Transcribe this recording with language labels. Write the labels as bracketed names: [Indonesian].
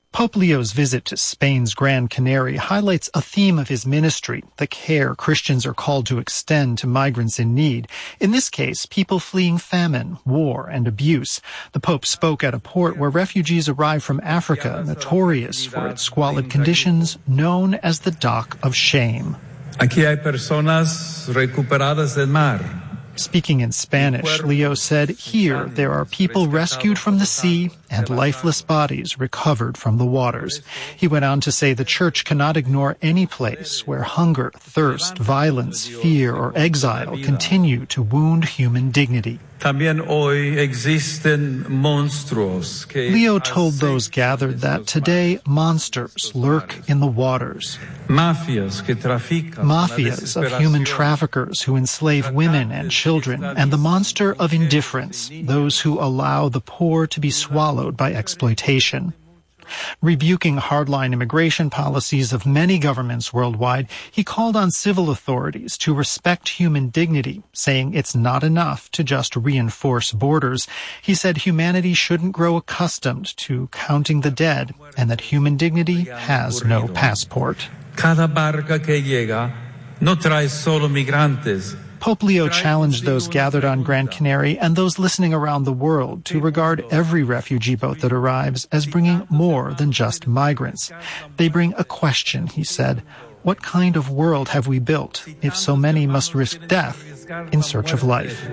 [English] Pope Leo's visit to Spain's Gran Canaria highlights a theme of his ministry, the care Christians are called to extend to migrants in need. In this case, people fleeing famine, war, and abuse. The Pope spoke at a port where refugees arrive from Africa, notorious for its squalid conditions, known as the Dock of Shame. [Spanish] Aquí hay personas recuperadas del mar. [English] Speaking in Spanish, Leo said, here there are people rescued from the sea and lifeless bodies recovered from the waters. He went on to say the church cannot ignore any place where hunger, thirst, violence, fear, or exile continue to wound human dignity. [Spanish] También hoy existen monstruos que [English] Leo told those gathered that today monsters lurk in the waters. [Spanish] Mafias que trafican, [English] mafias of human traffickers who enslave women and children, and the monster of indifference, those who allow the poor to be swallowed by exploitation. Rebuking hardline immigration policies of many governments worldwide, he called on civil authorities to respect human dignity, saying it's not enough to just reinforce borders. He said humanity shouldn't grow accustomed to counting the dead and that human dignity has no passport. [Spanish] Cada barca que llega no trae solo migrantes. [English] Pope Leo challenged those gathered on Gran Canaria and those listening around the world to regard every refugee boat that arrives as bringing more than just migrants. They bring a question, he said. What kind of world have we built if so many must risk death in search of life?